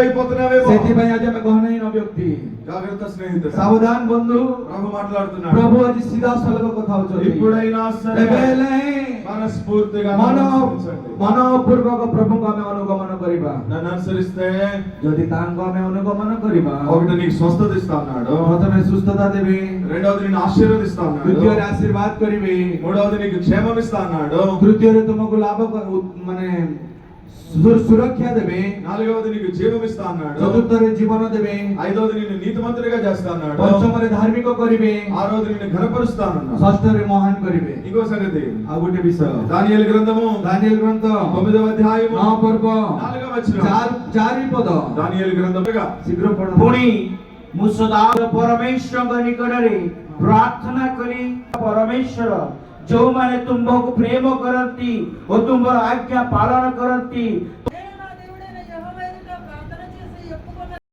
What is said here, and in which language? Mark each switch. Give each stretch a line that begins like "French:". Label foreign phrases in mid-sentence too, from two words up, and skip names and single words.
Telugu: మర్చిపోతున్నావేమో.
Odia: ସେଥିପାଇଁ ଆଜି ଆମେ ଗହନହୀନ ବ୍ୟକ୍ତି।
Telugu: జాగ్రత్త స్నేహితుడా,
Odia: ସାବଧାନ ବନ୍ଧୁ,
Telugu: ప్రభు మాట్లాడుతున్నాడు.
Odia: ପ୍ରଭୁ ଆଜି ସିଧାସଳଖ କଥା ହଉଛନ୍ତି।
Telugu: ఇప్పుడైనా సరే
Odia: ଏବେ ହେଲେ
Telugu: మనస్ఫూర్తిగా
Odia: ମନପୂର୍ବକ ପ୍ରଭୁଙ୍କୁ ଆମେ ଅନୁଗମନ କରିବା।
Telugu: నన్ను అనుసరిస్తే
Odia: ଯଦି ତାଙ୍କୁ ଆମେ ଅନୁଗମନ କରିବା,
Telugu: ఒకటి నీకు స్వస్థత ఇస్తా అన్నాడు,
Odia: ପ୍ରଥମେ ସୁସ୍ଥତା ଦେବେ,
Telugu: రెండవది నిన్ను ఆశీర్వదిస్తా అన్నాడు,
Odia: ଦ୍ୱିତୀୟରେ ଆଶୀର୍ବାଦ କରିବେ,
Telugu: మూడవది నీకు క్షేమం ఇస్తా అన్నాడు,
Odia: ତୃତୀୟରେ ତୁମକୁ ଲାଭ ମାନେ ସୁରକ୍ଷା ଦେବେ,
Telugu: నాలుగవది నీకు జీవం ఇస్తా అన్నాడు,
Odia: ଚତୁର୍ଥରେ ଜୀବନ ଦେବେ,
Telugu: ఐదవది నిన్ను నీతిమంతుడిగా చేస్తా అన్నాడు,
Odia: ପଞ୍ଚମରେ ଧାର୍ମିକ କରିବେ,
Telugu: ఆరవది నిన్ను ఘనపరుస్తానన్నాడు,
Odia: ଷଷ୍ଠରେ ମହାନ କରିବେ।
Telugu: ఇంకో సంగతి,
Odia: ଆଉ ଗୋଟେ ବିଷୟ,
Telugu: దానియేలు గ్రంథము
Odia: ଦାନିଏଲ ଗ୍ରନ୍ଥ
Telugu: 9వ అధ్యాయము
Odia: 9 ପର୍ବ
Telugu: 4వ వచనం,
Odia: 4 ପଦ,
Telugu: దానియేలు గ్రంథముగా
Odia: ଶୀଘ୍ର ପଢ। ପୁଣି ମୁଁ ସଦା ପରମେଶ୍ୱରଙ୍କ ନିକଟରେ ପ୍ରାର୍ଥନା କରି ପରମେଶ୍ୱର ଯେଉଁମାନେ ତୁମ୍ଭକୁ ପ୍ରେମ କରନ୍ତି ଓ ତୁମ୍ଭର ଆଜ୍ଞା ପାଳନ କରନ୍ତି